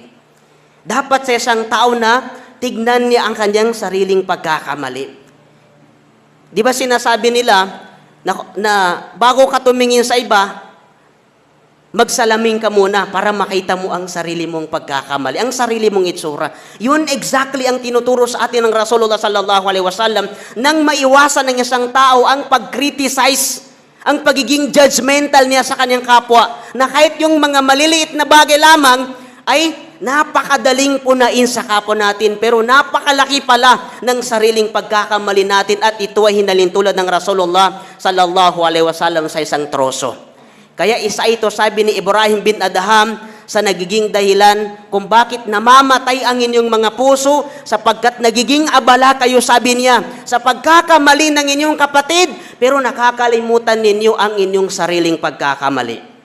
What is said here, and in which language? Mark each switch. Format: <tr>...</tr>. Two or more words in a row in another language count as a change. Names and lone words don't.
<tl>Dapat sa isang tao na tignan niya ang kanyang sariling pagkakamali. Di ba sinasabi nila na bago ka tumingin sa iba, magsalamin ka muna para makita mo ang sarili mong pagkakamali, ang sarili mong itsura. Yun exactly ang tinuturo sa atin ng Rasulullah</tl> <ar>صلى الله عليه وسلم</ar> <tl>nang maiwasan ng isang tao ang pag-criticize, ang pagiging judgmental niya sa kanyang kapwa, na kahit yung mga maliliit na bagay lamang ay napakadaling punain sa kapwa natin, pero napakalaki pala ng sariling pagkakamali natin, at ito ay hinalin tulad ng Rasulullah</tl> <ar>صلى الله عليه وسلم</ar> <tl>sa isang troso. Kaya isa ito, sabi ni Ibrahim bin Adham, sa nagiging dahilan kung bakit namamatay ang inyong mga puso, sapagkat nagiging abala kayo, sabi niya, sa pagkakamali ng inyong kapatid, pero nakakalimutan ninyo ang inyong sariling pagkakamali.</tl>